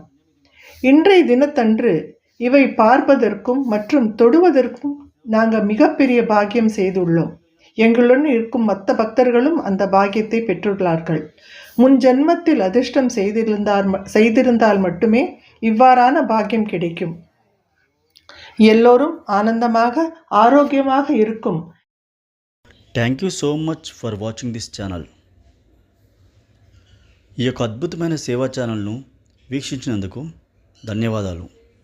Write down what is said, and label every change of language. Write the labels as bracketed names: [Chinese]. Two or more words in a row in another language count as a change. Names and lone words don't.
[Tamil] இன்றைய தினத்தன்று இவை பார்ப்பதற்கும் மற்றும் தொடுவதற்கும் நாங்கள் மிகப்பெரிய பாக்கியம் செய்துள்ளோம். எங்களுடன் இருக்கும் மற்ற பக்தர்களும் அந்த பாக்கியத்தை பெற்றுள்ளார்கள். முன் ஜென்மத்தில் அதிர்ஷ்டம் செய்திருந்தால் மட்டுமே இவ்வாறான பாக்கியம் கிடைக்கும். எல்லோரும் ஆனந்தமாக ஆரோக்கியமாக இருக்கும். [English] Thank you so much for watching this channel. [Telugu] ఈ యొక్క అద్భుతమైన సేవా ఛానల్ను వీక్షించినందుకు ధన్యవాదాలు.